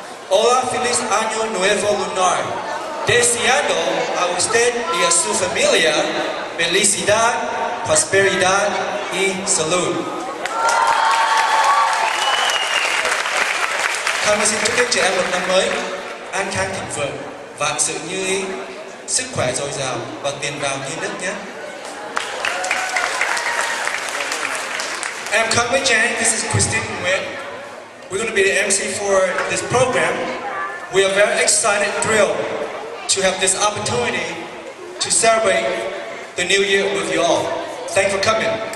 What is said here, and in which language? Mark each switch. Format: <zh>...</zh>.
<es>Hola, feliz año nuevo lunar. Deseando a usted y a su familia felicidad, prosperidad y salud.</es> <vi>Kami xin chúc các trẻ em một năm mới an khang thịnh vượng, vạn sự như ý, sức khỏe dồi dào và tiền vào như nước nhé.</vi> <en>I'm Kang Wei Chan, this is Christine Nguyen. We're going to be the MC for this program. We are very excited and thrilled to have this opportunity to celebrate the new year with you all. Thanks for coming.</en>